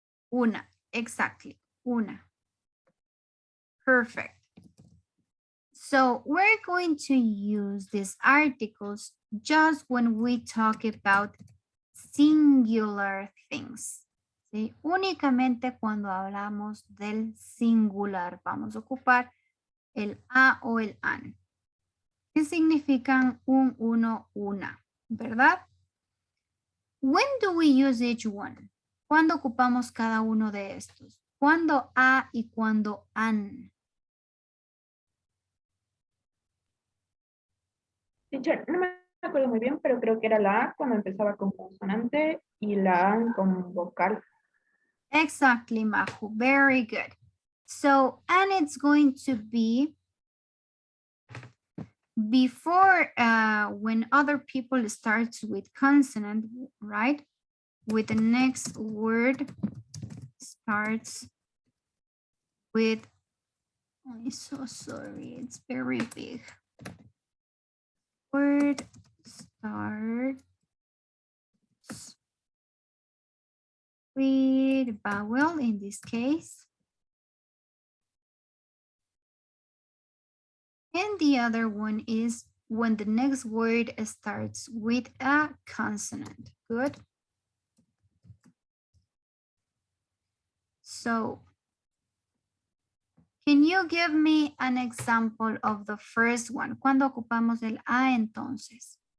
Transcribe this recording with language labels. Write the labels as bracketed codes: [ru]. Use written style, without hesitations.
[en] Una, exactly, una. Perfect. So we're going to use these articles just when we talk about singular things. [es] ¿Sí? Únicamente cuando hablamos del singular vamos a ocupar el a o el an. ¿Qué significan un, uno, una? ¿Verdad? [en] When do we use each one? [es] ¿Cuándo ocupamos cada uno de estos? ¿Cuándo a y cuándo an? [en] Teacher, [es] no me acuerdo muy bien, pero creo que era la A cuando empezaba con consonante y la A con vocal. [en] Exactly, Majo. Very good. So, and it's going to be before when other people starts with consonant, right? With the next word starts with, I'm so sorry, it's very big. Word starts with vowel in this case. And the other one is when the next word starts with a consonant. Good. So, can you give me an example of the first one? [es] ¿Cuándo ocupamos el a entonces?